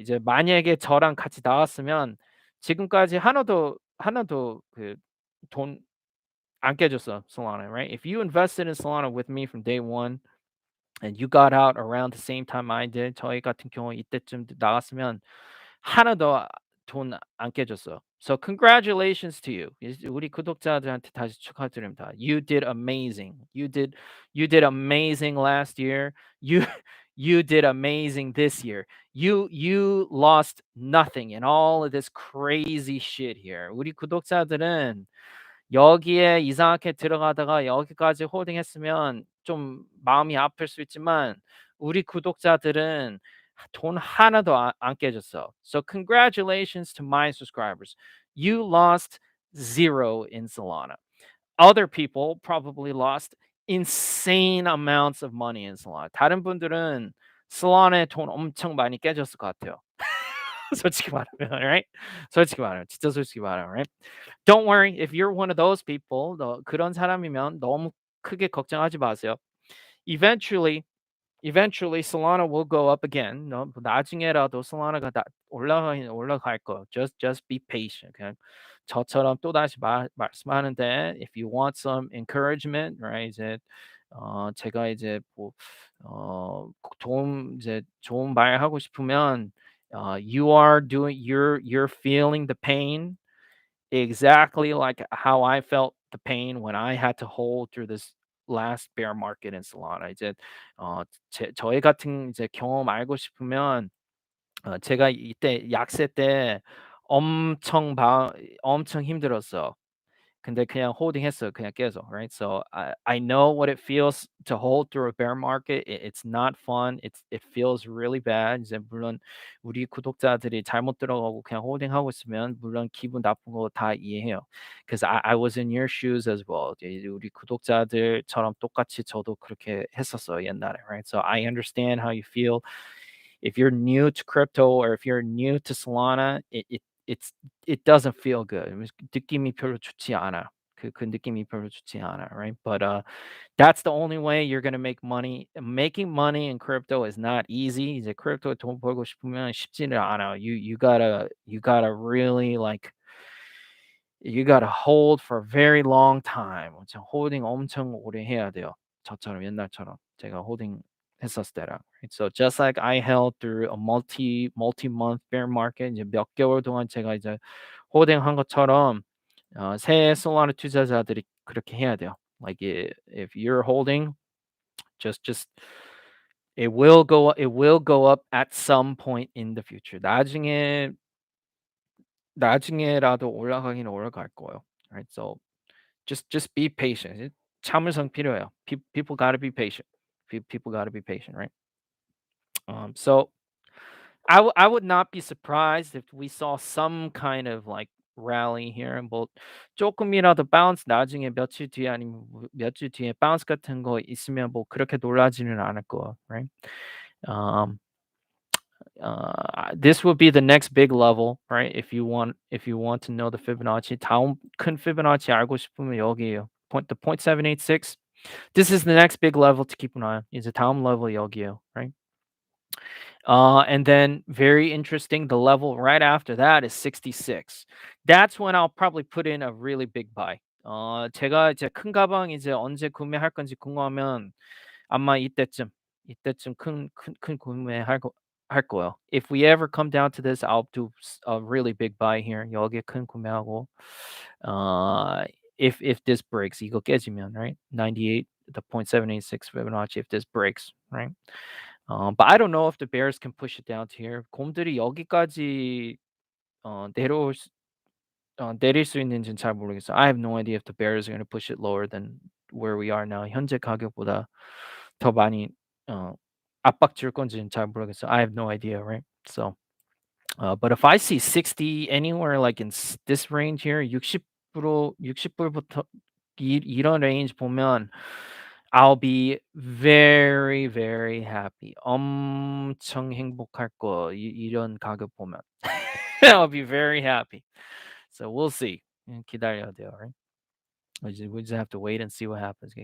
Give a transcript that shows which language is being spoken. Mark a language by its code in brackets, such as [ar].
[ko] 이제 만약에 저랑 같이 나왔으면 지금까지 하나도 그 돈 안 깨졌어, Solana, right? [en] If you invested in Solana with me from day one and you got out around the same time I did, [ko] 저희 같은 경우 이때쯤 나갔으면 하나도 돈 안 깨졌어요. [en] So congratulations to you. [ko] 우리 구독자들한테 다시 축하드립니다. [en] You did amazing. You did amazing last year. You did amazing this year. You lost nothing in all of this crazy shit here. [ko] 우리 구독자들은 여기에 이상하게 들어가다가 여기까지 홀딩했으면 좀 마음이 아플 수 있지만 우리 구독자들은 돈 하나도 안 깨졌어. [en] So congratulations to my subscribers. You lost zero in Solana. Other people probably lost insane amounts of money in Solana. [ko] 다른 분들은 Solana에 돈 엄청 많이 깨졌을 것 같아요. 솔직히 말하면, right? 솔직히 말하면, 진짜 솔직히 말하면, right? [en] Don't worry if you're one of those people. [ko] 그런 사람이면 너무 크게 걱정하지 마세요. [en] Eventually Solana will go up again. [ko] 나중에라도 Solana가 올라갈 거예요. [en] Just be patient. [ko] 그냥 저처럼 또다시 말씀하는데 [en] if you want some encouragement, right? [ko] 이제 제가 이제 뭐 도움 이제 좋은 말 하고 싶으면 [en] you are doing you're feeling the pain exactly like how I felt the pain when I had to hold through this last bear market in Solana. [ko] 이제 저희 같은 이제 경험 알고 싶으면 제가 이때 약세 때 엄청 엄청 힘들었어요. 근데 그냥 홀딩 했어요. 그냥 계속. Right? [en] So I know what it feels to hold through a bear market. It's not fun. It feels really bad. [ko] 이제 물론 우리 구독자들이 잘못 들어가고 그냥 홀딩하고 있으면 물론 기분 나쁜 거 다 이해해요. [en] Because I was in your shoes as well. [ko] 이제 우리 구독자들처럼 똑같이 저도 그렇게 했었어요, 옛날에. [en] Right? So I understand how you feel. If you're new to crypto or if you're new to Solana, it's it doesn't feel good. [ko] 느낌이 별로 좋지 않아. 그 느낌이 별로 좋지 않아, right? [en] But that's the only way you're gonna make money. Making money in crypto is not easy. [ko] 이제 크립토에 돈 벌고 싶으면 쉽지는 않아. [en] You gotta really like you gotta hold for a very long time. [ko] 엄청 홀딩 엄청 오래 해야 돼요. 저처럼 옛날처럼 제가 홀딩 했었을 때랑. Right? [en] So just like I held through a multi-month bear market [ko] 이제 몇 개월 동안 제가 이제 홀딩한 것처럼 새 솔라나 투자자들이 그렇게 해야 돼요. [en] Like if you're holding, just it will go up at some point in the future. [ko] 나중에라도 올라가긴 올라갈 거예요. [en] Right? So just be patient. [ko] 참을성 필요해요. [en] People gotta be patient. People gotta be patient, right? So I would not be surprised if we saw some kind of like rally here. [ko] 뭐 조금이라도 bounce 나중에 며칠 뒤에 아니면 몇 주 뒤에 bounce 같은 거 있으면 뭐 그렇게 놀라지는 않을 거예요, right? [en] Um, this would be the next big level, right? If you want to know the Fibonacci, [ko] 다음 큰 Fibonacci 알고 싶으면 [en] 여기에요. The 0.786. This is the next big level to keep an eye on. [ko] 이제 다음 level 여기에요, right? [en] And then very interesting, the level right after that is 66. That's when I'll probably put in a really big buy. [ko] 제가 이제 큰 가방 이제 언제 구매할 건지 궁금하면 아마 이때쯤 큰 구매할 할 거예요. [en] If we ever come down to this, I'll do a really big buy here. [ko] 여기에 큰 구매하고 어 [en] if this breaks [ko] 이거 깨지면 right? [en] 98 the 0.786 Fibonacci if this breaks, right? But I don't know if the Bears can push it down to here. [ko] 곰들이 여기까지 어 내려올 수 내릴 수 있는지는 잘 모르겠어요. [en] I have no idea if the Bears are gonna push it lower than where we are now. [ko] 현재 가격보다 더 많이 어 압박 줄 건지는 잘 모르겠어요. [en] I have no idea, right? So, but if I see 60 anywhere like in this range here, 60% [ko] 60불부터 이런 range 보면 [en] I'll be very, very happy. [ko] 엄청 행복할 거 이런 가격 보면. [en] I'll be very happy. So we'll see. [ko] 기다려야 돼요, right? [en] We just have to wait and see what happens.